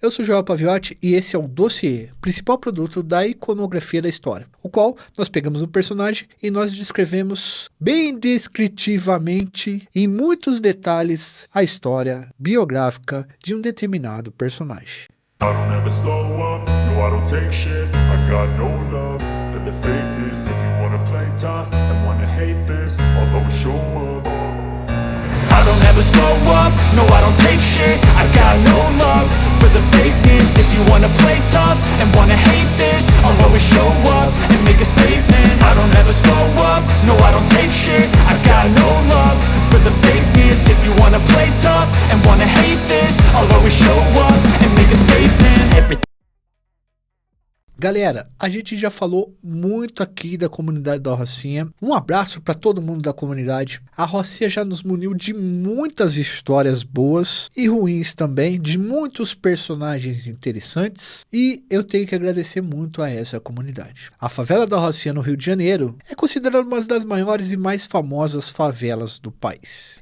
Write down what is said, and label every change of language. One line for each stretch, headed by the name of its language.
Portuguese: Eu sou o Joel Paviotti e esse é o Dossiê, principal produto da iconografia da história, o qual nós pegamos um personagem e nós descrevemos bem descritivamente, em muitos detalhes, a história biográfica de um determinado personagem.
English: I don't ever slow up, no I don't take shit, I got no love for the fakeness, if you wanna play tough and wanna hate this, I'll always show up. I don't ever slow up, no I don't take shit, I got no love for the fakeness, if you wanna play tough and wanna hate this, I'll always show up and make a statement. I don't ever slow up, no I don't take shit, I got no love for the fakeness, if you wanna play tough and wanna hate this, I'll always show up and make a statement.
Portuguese: Galera, a gente já falou muito aqui da comunidade da Rocinha. Um abraço para todo mundo da comunidade. A Rocinha já nos muniu de muitas histórias boas e ruins também, de muitos personagens interessantes. E eu tenho que agradecer muito a essa comunidade. A favela da Rocinha no Rio de Janeiro é considerada uma das maiores e mais famosas favelas do país.